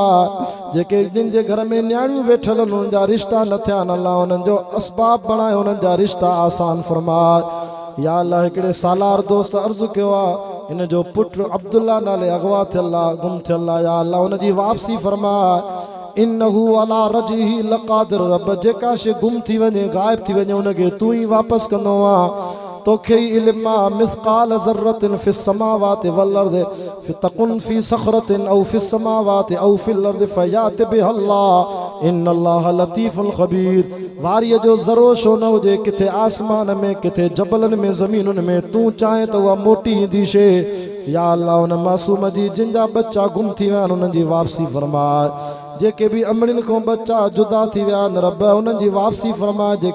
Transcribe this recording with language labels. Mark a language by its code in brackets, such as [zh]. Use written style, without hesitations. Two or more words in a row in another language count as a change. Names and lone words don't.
[sd] जेके जिन जे घर में न्याणियूं वेठल आहिनि, उन्हनि जा रिश्ता न थिया आहिनि, अल्लाह उन्हनि जो असबाब बणाए, उन्हनि जा रिश्ता आसान फरमा। या अल्लाह हिकिड़े सालार दोस्त अर्ज़ु कयो आहे, इन जो पुटु अब्दुल्ला नाले अगवा थियल आहे, गुम थियल आहे। या अल्लाह उनजी वापसी फरमा। [ar] إنه على رجعه لقادر. [sd] रब जेका शइ गुम थी वञे, गायब थी वञे, उनखे तूं ई वापसि कंदो आहे। तोखे ई इल्म आहे। [ar] مثقال ذرة في السماوات والأرض تكن في صخرة أو في السماوات أو في الأرض يأت بها الله إن الله لطيف خبير. [sd] वारीअ जो ज़रो छो न हुजे, किथे आसमान में, किथे जबलनि में, ज़मीनुनि में, तूं चाहे त उहा मोटी ईंदी शइ। या अल्लाह उन मासूम जी जिन जा बच्चा गुम थी विया आहिनि, उन्हनि जी वापसी फरमाए। जेके भी अमड़िन खां बच्चा जुदा थी विया आहिनि, रब उन्हनि जी वापसी फरमा।